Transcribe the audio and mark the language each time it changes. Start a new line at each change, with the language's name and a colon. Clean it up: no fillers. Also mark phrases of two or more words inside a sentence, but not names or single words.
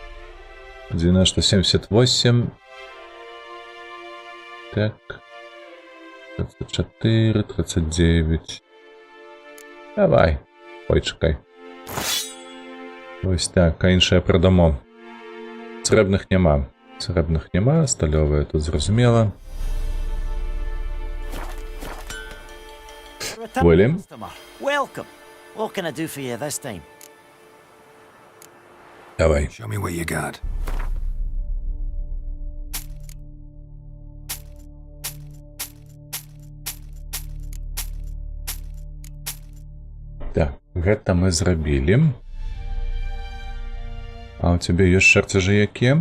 Belarusian: 9078. Так. 34, 39. Давай. Ой, чакай. Ось так, а іншае прадамо. Срэбных няма. Срэбных няма, сталёвыя тут зразумела.
English: William? Welcome. What can I do for you this time?
Belarusian: Давай.
English: Show me what you got.
Belarusian: Так, гэта мы зрабілі. А у цябе ёсць чарцяжы якія?